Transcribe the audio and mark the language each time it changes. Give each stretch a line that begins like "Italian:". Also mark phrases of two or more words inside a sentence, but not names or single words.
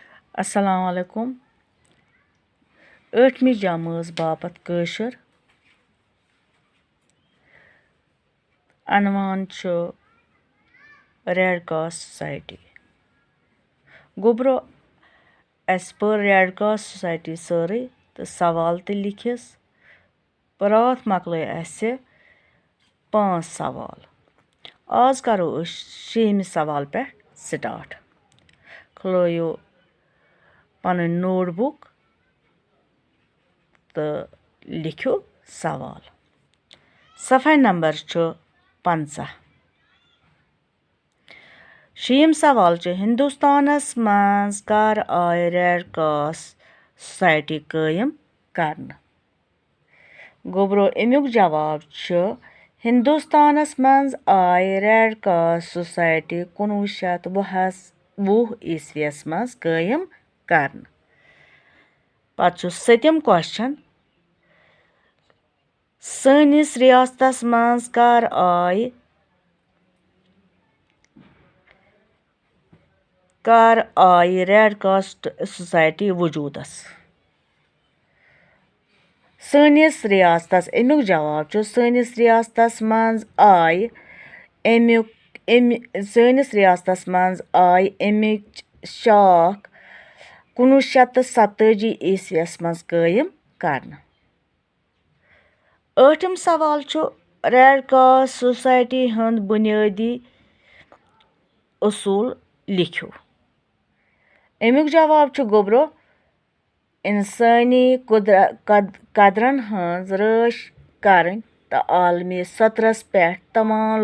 Arabic: السلام عليكم.
Kashmiri: 8वीं जमात बापत कशर अनवान रेड क्रॉस सोसाइटी गोब्रो अस पर रेड क्रॉस सोसाइटी सारे तो सवाल तो लिखिस रात मकल असे 5 सवाल। आज करो 6वें सवाल पे स्टार्ट। खुलयो पन नोटबुक तो लिखो सवाल। सफ़ा नंबर 50। 6 सवाल हिंदुस्तानस मज कर आय रेड क्रॉस सोसाइटी कायम करन। गोब्रो अमुक जवाब हिंदुस्तानस मज आय रेड क्रॉस सोसाइटी 1920 ईस्वीस मज कायम करन। पत 7th क्वेश्चन सनिस रियासतस मज कर आय रेड क्रॉस सोसाइटी वजूदस। सनिस रियासतस अमुक जवाब सनिस रियासतस मज आय सनिस रियासतस मज आय अमिच शाख 1987 ईस्वीस मज कायम करन। 8th सवाल रेड क्रॉस सोसाइटी हंद बुनियादी उसूल लिखो। अमुक जवाब गोब्रो इंसानी कदरन हंज रच करन तो आलमी सतरस पे तमाम